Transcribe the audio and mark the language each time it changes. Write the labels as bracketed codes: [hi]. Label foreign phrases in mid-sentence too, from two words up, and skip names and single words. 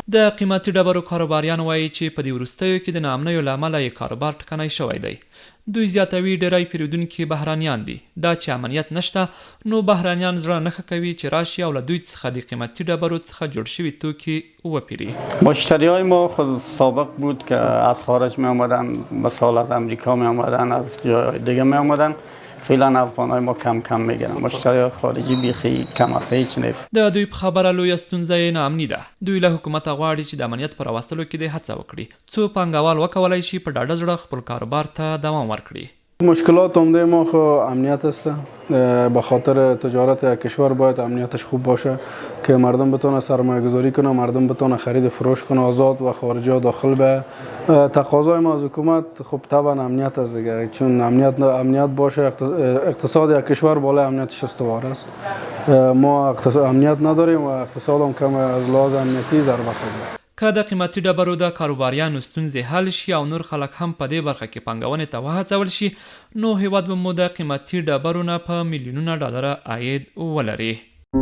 [ps] د قیمتي ډبرو کاروباریان وایي چې په دې وروستیو کې د ناامنیو له امله یې کاروبار ټکنی شوی دی. دوی زیاتوي ډیری پیرودونکي بهرانیان دي. دا چې امنیت نشته، نو بهرانیان زړه نه ښه کوي چې راشي او له دوی څخه د قیمتي ډبرو څخه جوړ شوي توکي وپیري. [fa] مشتریای ما خود سابق بود که از خارج می آمدن، مثال از امریکا می آمدن، از جای دیگه می آمدن. فعلا افغانای ما کم کم میگیرن، مشتری خارجی بیخی کم است، هیچ نیست. [ps] د دوی په خبره لویه ستونزه یې ناامني ده. دوی له حکومته غواړي چې د امنیت په راوستلو کې دې هڅه وکړي، څو پانګوال وکولی شي په ډاډه زړه خپل کاروبار ته دوام ورکړي. [fa] مشکلات عمده ما خو امنیت است. به خاطر تجارت کشور باید امنیتش خوب باشه که مردم بتونه سرمایه گذاری کنه، مردم بتونه خرید فروش کنه آزاد و خارجی ها داخل به. تقاضای ما از حکومت خب طبعا امنیت است دیگه، چون امنیت باشه اقتصاد کشور بالای امنیتش استوار است. ما امنیت نداریم و اقتصاد هم کم از لحاظ امنیتی ضربه خورده. [ps] که د قیمتي ډبرو د کاروباریانو ستونزې حل شي او نور خلک هم په دې برخه کې پانګونې ته وهڅول شي، نو هیواد به مو د قیمتي ډبرو نه په میلیونونه ډالره عاید ولري.